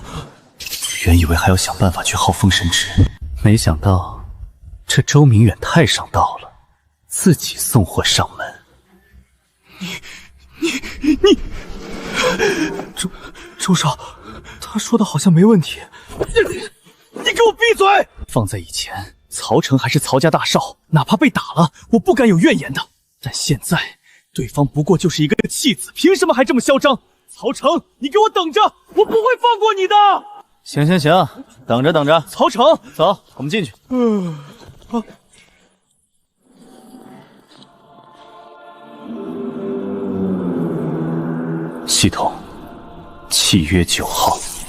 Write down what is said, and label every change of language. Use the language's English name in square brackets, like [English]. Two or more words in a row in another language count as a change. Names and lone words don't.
[Chinese] 原以為還要想辦法去耗封神值，沒想到這周明遠太上道了，自己送貨上門。你，周少，他說的好像沒問題。你給我閉嘴！放在以前，曹成還是曹家大少，哪怕被打了，我不敢有怨言的。但現在，對方不過就是一個棄子，憑什麼還這麼囂張？曹成，你給我等着，我不會放過你的！行，等着。曹成，走，我們進去。系統，契約9號。